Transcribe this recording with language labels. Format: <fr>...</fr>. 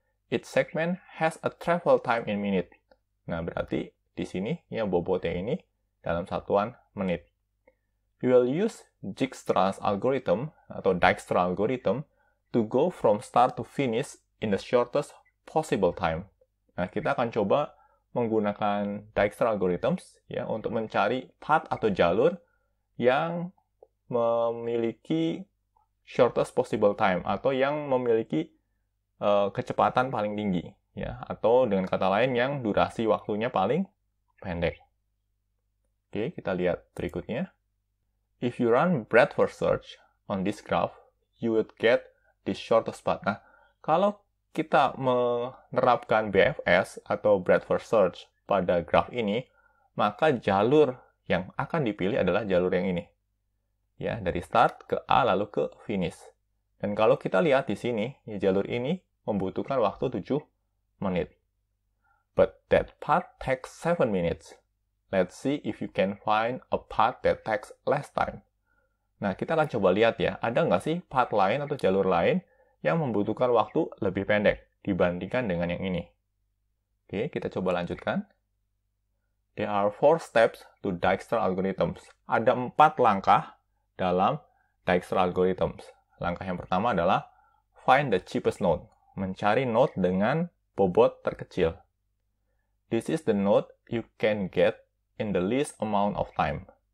<en>Each segment has a travel time in minute.</en> <id>Nah, berarti di sini ya bobotnya ini dalam satuan menit.</id> <en>We will use Dijkstra's algorithm</en> <id>atau</id> <en>Dijkstra algorithm to go from start to finish in the shortest possible time.</en> <id>Nah, kita akan coba menggunakan Dijkstra algorithms ya untuk mencari path atau jalur yang memiliki shortest possible time atau yang memiliki kecepatan paling tinggi ya, atau dengan kata lain yang durasi waktunya paling pendek. Oke, kita lihat berikutnya.</id> <en>If you run breadth first search on this graph, you would get the shortest path.</en> <id>Nah, kalau kita menerapkan BFS atau breadth first search pada graf ini, maka jalur yang akan dipilih adalah jalur yang ini. Ya, dari start ke A lalu ke finish. Dan kalau kita lihat di sini, ya, jalur ini membutuhkan waktu 7 menit.</id> <en>But that path takes 7 minutes. Let's see if you can find a path that takes less time.</en> <id>Nah, kita akan coba lihat ya, ada nggak sih path lain atau jalur lain yang membutuhkan waktu lebih pendek dibandingkan dengan yang ini. Oke, kita coba lanjutkan.</id> <en>There are 4 steps to Dijkstra algorithms.</en> <id>Ada 4 langkah dalam Dijkstra algorithms. Langkah yang pertama adalah</id> <en>find the cheapest node.</en> <id>Mencari node dengan bobot terkecil.</id> <en>This is the node you can get in the least amount of time.</en>